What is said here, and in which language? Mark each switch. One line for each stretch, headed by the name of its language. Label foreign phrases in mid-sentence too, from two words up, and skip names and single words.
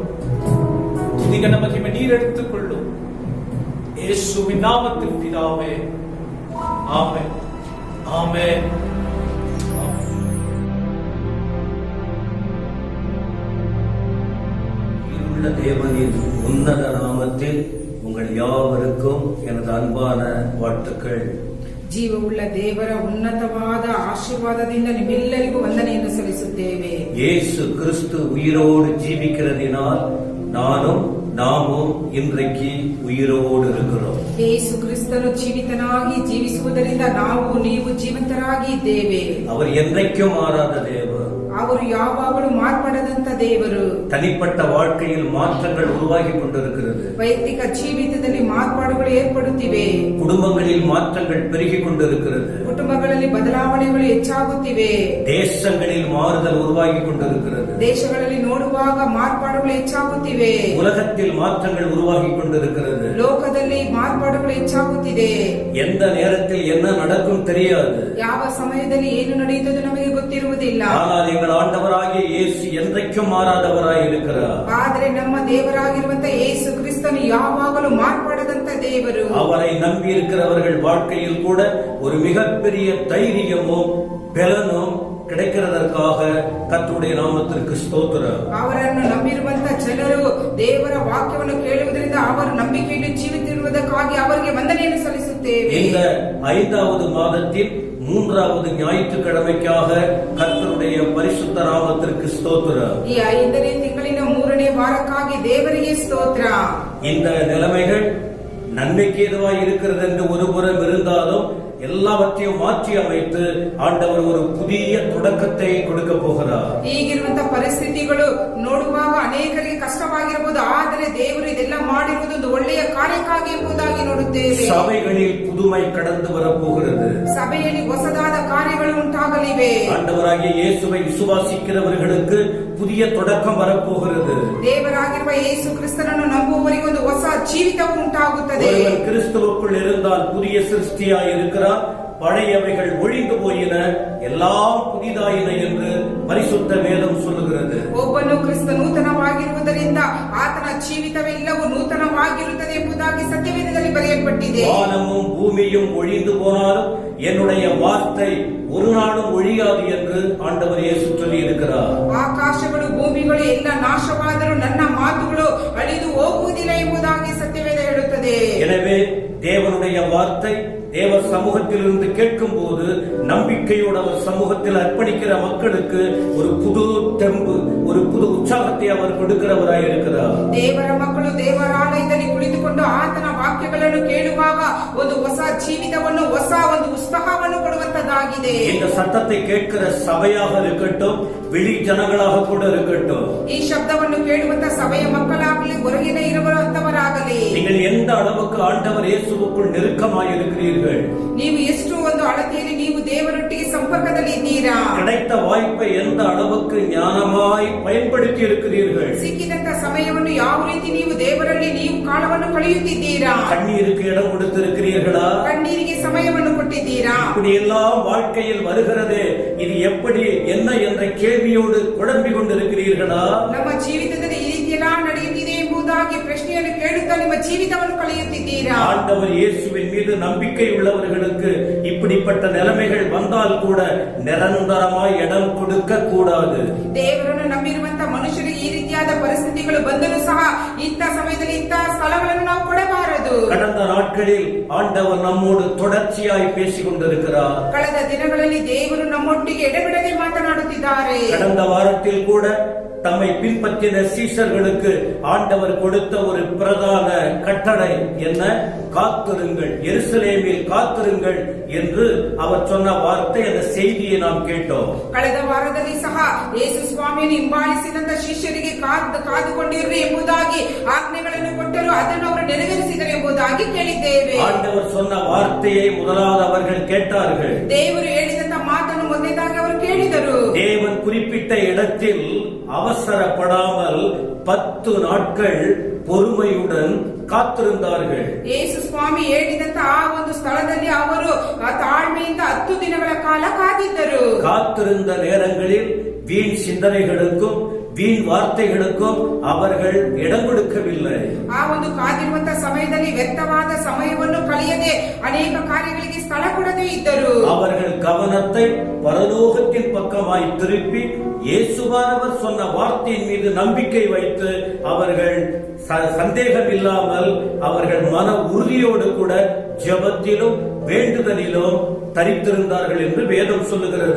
Tamil: துதிக நமக்கு நீர் எடுத்துக் கொள்ளும். இயேசுவின் நாமத்தில் பிதாவே, ஆமென், ஆமென். தேவனின் உன்னத நாமத்தில் உங்கள் யாவருக்கும் எனது ಅನ್பான வாழ்த்துக்கள்.
Kannada: ಜೀವವುಳ್ಳ ದೇವರ ಉನ್ನತವಾದ ಆಶೀರ್ವಾದದಿಂದ ನಿಮ್ಮೆಲ್ಲರಿಗೂ ವಂದನೆಯನ್ನು ಸಲ್ಲಿಸುತ್ತೇವೆ.
Tamil: ಯೇಸು ಕ್ರಿಸ್ತು உயிரோடு ஜீவிக்கிறதினால் நாமும் இன்றைக்கு உயிரோடு இருக்கிறோம்.
Kannada: ಯೇಸು ಕ್ರಿಸ್ತನು ಜೀವಿತನಾಗಿ ಜೀವಿಸುವುದರಿಂದ ನೀವು ಜೀವಂತರಾಗಿ ಇದ್ದೇವೆ.
Tamil: அவர் என்றைக்கும் மாறாத தேவர்.
Kannada: ಅವರು ಯಾವಾಗಲೂ ಮಾರ್ಪಡದಂತ ದೇವರು.
Tamil: தனிப்பட்ட வாழ்க்கையில் மாற்றங்கள் உருவாகி கொண்டிருக்கிறது.
Kannada: ವೈಯಕ್ತಿಕ ಜೀವಿತದಲ್ಲಿ ಮಾರ್ಪಾಡುಗಳು ಏರ್ಪಡುತ್ತಿವೆ.
Tamil: குடும்பங்களில் மாற்றங்கள் பெருகிக் கொண்டிருக்கிறது.
Kannada: ಕುಟುಂಬಗಳಲ್ಲಿ ಬದಲಾವಣೆಗಳು ಹೆಚ್ಚಾಗುತ್ತಿವೆ.
Tamil: தேசங்களில் மாறுதல் உருவாகி கொண்டிருக்கிறது.
Kannada: ದೇಶಗಳಲ್ಲಿ ನೋಡುವಾಗ ಮಾರ್ಪಾಡುಗಳು ಹೆಚ್ಚಾಗುತ್ತಿವೆ.
Tamil: உலகத்தில் மாற்றங்கள் உருவாகி கொண்டிருக்கிறது.
Kannada: ಲೋಕದಲ್ಲಿ ಮಾರ್ಪಾಡುಗಳು ಹೆಚ್ಚಾಗುತ್ತಿದೆ.
Tamil: எந்த நேரத்தில் என்ன நடக்கும் தெரியாது.
Kannada: ಯಾವ ಸಮಯದಲ್ಲಿ ಏನು ನಡೆಯುತ್ತದೆ ನಮಗೆ ಗೊತ್ತಿರುವುದಿಲ್ಲ.
Tamil: ஆனால் எங்கள் ஆண்டவராகிய இயேசு என்றைக்கும் மாறாதவராய் இருக்கிறார்.
Kannada: ಆದರೆ ನಮ್ಮ ದೇವರಾಗಿರುವಂತ ಯೇಸು ಕ್ರಿಸ್ತನು ಯಾವಾಗಲೂ ಮಾರ್ಪಡದಂತ ದೇವರು.
Tamil: அவரை நம்பி இருக்கிறவர்கள் வாழ்க்கையில் கூட ஒரு மிகப்பெரிய தைரியமும் பலனும் கிடைக்கிறதற்காக கர்த்தருடைய நாமத்திற்கு ஸ்தோத்திரம்.
Kannada: ಅವರನ್ನು ನಂಬಿರುವಂತ ಜನರು ದೇವರ ವಾಕ್ಯವನ್ನು ಕೇಳುವುದರಿಂದ ಅವರ ನಂಬಿಕೆಯಲ್ಲಿ ಜೀವಿತಿರುವುದಕ್ಕಾಗಿ ಅವರಿಗೆ ವಂದನೆಯನ್ನು ಸಲ್ಲಿಸುತ್ತೇವೆ.
Tamil: இந்த 5வது மாதத்தின் 3வது ஞாயிற்றுக்கிழமைக்காக கர்த்தருடைய பரிசுத்த நாமத்திற்கு ஸ்தோத்திரம்.
Kannada: ಈ 5ನೇ ತಿಂಗಳಿನ 3ನೇ ವಾರಕ್ಕಾಗಿ ದೇವರಿಗೆ ಸ್ತೋತ್ರ.
Tamil: இந்த நிலைமைகள் நன்மைக்கு ஏதுவாய் இருக்கிறது என்று ஒருபுறம் இருந்தாலும் எல்லாவற்றையும் மாற்றி அமைத்து ஆண்டவர் ஒரு புதிய தொடக்கத்தை கொடுக்க போகிறார்.
Kannada: ಈಗಿರುವಂತ ಪರಿಸ್ಥಿತಿಗಳು ನೋಡುವಾಗ ಅನೇಕರಿಗೆ ಕಷ್ಟವಾಗಿರಬಹುದು. ಆದರೆ ದೇವರು ಇದೆಲ್ಲ ಮಾಡಿರುವುದು ಒಂದು ಒಳ್ಳೆಯ ಕಾರ್ಯಕ್ಕಾಗಿ ಎಂಬುದಾಗಿ ನೋಡುತ್ತೇವೆ.
Tamil: சபைகளில் புதுமை கடந்து வரப்போகிறது.
Kannada: ಸಭೆಯಲ್ಲಿ ಹೊಸದಾದ ಕಾರ್ಯಗಳು ಉಂಟಾಗಲಿವೆ.
Tamil: ஆண்டவராகிய இயேசுவை விசுவாசிக்கிறவர்களுக்கு புதிய தொடக்கம் வரப்போகிறது.
Kannada: ದೇವರಾಗಿರುವ ಯೇಸು ಕ್ರಿಸ್ತನನ್ನು ನಂಬುವವರಿಗೆ ಒಂದು ಹೊಸ ಜೀವಿತವು ಉಂಟಾಗುತ್ತದೆ.
Tamil: ஒருவன் கிறிஸ்துவுக்குள் இருந்தால் புதிய சிருஷ்டியாய் இருக்கிறார். பழையவைகள் ஒழிந்து போயின, எல்லாம் புதிதாயின என்று பரிசுத்த வேதம் சொல்லுகிறது.
Kannada: ಒಬ್ಬನು ಕ್ರಿಸ್ತ ನೂತನವಾಗಿರುವುದರಿಂದ ಆತನ ಜೀವಿತವೆಲ್ಲವೂ ನೂತನವಾಗಿರುತ್ತದೆ ಎಂಬುದಾಗಿ ಸತ್ಯವೇದದಲ್ಲಿ ಬರೆಯಲ್ಪಟ್ಟಿದೆ.
Tamil: வானமும் பூமியும் ஒழிந்து போனாலும் என்னுடைய வார்த்தை ஒரு நாளும் ஒழியாது என்று ஆண்டவர் இயேசு சொல்லி இருக்கிறார்.
Kannada: ಆಕಾಶಗಳು ಭೂಮಿಗಳು ಎಲ್ಲ ನಾಶವಾದರೂ ನನ್ನ ಮಾತುಗಳು ಅಳಿದು ಹೋಗುವುದಿಲ್ಲ ಎಂಬುದಾಗಿ ಸತ್ಯವೇದ ಹೇಳುತ್ತದೆ.
Tamil: எனவே தேவனுடைய வார்த்தை தேவ சமூகத்திலிருந்து கேட்கும் போது நம்பிக்கையோடு அவர் சமூகத்தில் அர்ப்பணிக்கிற மக்களுக்கு ஒரு புது தெம்பு, ஒரு புது உற்சாகத்தை அவர் கொடுக்கிறவராய் இருக்கிறார்.
Kannada: ದೇವರ ಮಕ್ಕಳು ದೇವರಾಲಯದಲ್ಲಿ ಕುಳಿತುಕೊಂಡು ಆತನ ವಾಕ್ಯಗಳನ್ನು ಕೇಳುವಾಗ ಒಂದು ಹೊಸ ಜೀವಿತವನ್ನು, ಹೊಸ ಒಂದು ಉತ್ಸಾಹವನ್ನು ಕೊಡುವಂತದ್ದಾಗಿದೆ.
Tamil: இந்த சத்தத்தை கேட்கிற சபையாக இருக்கட்டும், வெளி ஜனங்களாக கூட இருக்கட்டும்,
Kannada: ಈ ಶಬ್ದವನ್ನು ಕೇಳುವಂತ ಸಭೆಯ ಮಕ್ಕಳಾಗಲಿ, ಹೊರಗಿನ ಇರುವಂತವರಾಗಲಿ,
Tamil: நீங்கள் எந்த அளவுக்கு ஆண்டவர் இயேசுவுக்குள் நெருக்கமாய் இருக்கிறீர்கள்,
Kannada: ನೀವು ಎಷ್ಟು ಒಂದು ಅಳತೆಯಲ್ಲಿ ನೀವು ದೇವರೊಟ್ಟಿಗೆ ಸಂಪರ್ಕದಲ್ಲಿ ಇದ್ದೀರಾ,
Tamil: கிடைத்த வாய்ப்பை எந்த அளவுக்கு ஞானமாய் பயன்படுத்தி இருக்கிறீர்கள்,
Kannada: ಸಿಕ್ಕಿದಂತ ಸಮಯವನ್ನು ಯಾವ ರೀತಿ ನೀವು ದೇವರಲ್ಲಿ ನೀವು ಕಾಲವನ್ನು ಕಳೆಯುತ್ತಿದ್ದೀರಾ,
Tamil: கண்ணீருக்கு இடம் கொடுத்திருக்கிறீர்களா,
Kannada: ಕಣ್ಣೀರಿಗೆ ಸಮಯವನ್ನು ಕೊಟ್ಟಿದ್ದೀರಾ.
Tamil: இப்படி எல்லாம் வாழ்க்கையில் வருகிறதே, இது எப்படி என்ன என்ற கேள்வியோடு குழம்பிக் கொண்டிருக்கிறீர்களா?
Kannada: ನಮ್ಮ ಜೀವಿತದಲ್ಲಿ ಈ ರೀತಿ ಎಲ್ಲ ನಡೆಯುತ್ತಿದೆ ಎಂಬುದಾಗಿ ಪ್ರಶ್ನೆಯನ್ನು ಕೇಳುತ್ತಾ ನಿಮ್ಮ ಜೀವಿತವನ್ನು ಕಳೆಯುತ್ತಿದ್ದೀರಾ?
Tamil: ஆண்டவர் இயேசுவின் மீது நம்பிக்கை உள்ளவர்களுக்கு இப்படிப்பட்ட நிலைமைகள் வந்தால் கூட நிரந்தரமாய் இடம் கொடுக்க கூடாது.
Kannada: ದೇವರನ್ನು ನಂಬಿರುವಂತ ಮನುಷ್ಯರಿಗೆ ಈ ರೀತಿಯಾದ ಪರಿಸ್ಥಿತಿಗಳು ಬಂದರೂ ಸಹ ಇಂಥ ಸಮಯದಲ್ಲಿ ಇಂತಹ ಸ್ಥಳಗಳನ್ನು ನಾವು ಕೊಡಬಾರದು.
Tamil: கடந்த நாட்களில் ஆண்டவர் நம்மோடு தொடர்ச்சியாய் பேசிக் கொண்டிருக்கிறார்.
Kannada: ಕಳೆದ ದಿನಗಳಲ್ಲಿ ದೇವರು ನಮ್ಮೊಟ್ಟಿಗೆ ಎಡೆಬಿಡದೆ ಮಾತನಾಡುತ್ತಿದ್ದಾರೆ.
Tamil: கடந்த வாரத்தில் கூட தம்மை பின்பற்றின சீஷர்களுக்கு ஆண்டவர் கொடுத்த ஒரு பிரதான கட்டளை என்ன? காத்திருங்கள், எருசலேமில் காத்திருங்கள் என்று அவர் சொன்ன வார்த்தை, அந்த செய்தியை நாம் கேட்டோம்.
Kannada: ಕಳೆದ ವಾರದಲ್ಲಿ ಸಹ ಯೇಸು ಸ್ವಾಮಿಯನ್ನು ಹಿಂಬಾಲಿಸಿದಂತ ಶಿಷ್ಯರಿಗೆ ಕಾದುಕೊಂಡಿರ್ರಿ ಎಂಬುದಾಗಿ ಆಜ್ಞೆಗಳನ್ನು ಕೊಟ್ಟರು, ಅದನ್ನು ಅವರು ನೆರವೇರಿಸಿದರು ಎಂಬುದಾಗಿ ಕೇಳಿದ್ದೇವೆ.
Tamil: ஆண்டவர் சொன்ன வார்த்தையை முதலாவது அவர்கள் கேட்டார்கள்.
Kannada: ದೇವರು ಹೇಳಿದಂತ ಮಾತನ್ನು ಮೊದಲನೇದಾಗಿ ಅವರು ಕೇಳಿದರು.
Tamil: தேவன் குறிப்பிட்ட இடத்தில் அவசரப்படாமல் 10 நாட்கள் பொறுமையுடன் காத்திருந்தார்கள்.
Kannada: ಯೇಸು ಸ್ವಾಮಿ ಹೇಳಿದಂತ ಆ ಒಂದು ಸ್ಥಳದಲ್ಲಿ ಅವರು ತಾಳ್ಮೆಯಿಂದ 10 ದಿನಗಳ ಕಾಲ ಕಾದಿದ್ದರು.
Tamil: காத்திருந்த நேரங்களில் வீண் சிந்தனைகளுக்கும் வீண் வார்த்தைகளுக்கும் அவர்கள் இடம் கொடுக்கவில்லை.
Kannada: ಆ ಒಂದು ಕಾದಿರುವಂತ ಸಮಯದಲ್ಲಿ ವ್ಯರ್ಥವಾದ ಸಮಯವನ್ನು ಕಳೆಯದೆ ಅನೇಕ ಕಾರ್ಯಗಳಿಗೆ ಸ್ಥಳ ಕೊಡದೇ ಇದ್ದರು.
Tamil: அவர்கள் கவனத்தை பரலோகத்தின் பக்கமாய் திருப்பி இயேசுவானவர் சொன்ன வார்த்தையின் மீது நம்பிக்கை வைத்து அவர்கள் சந்தேகம் இல்லாமல் அவர்கள் மன உறுதியோடு கூட ஜெபத்திலும் வேண்டுதலிலும் ತರಿತಿರುತ್ತಾர்கள் என்று வேதம் சொல்லுகிறது.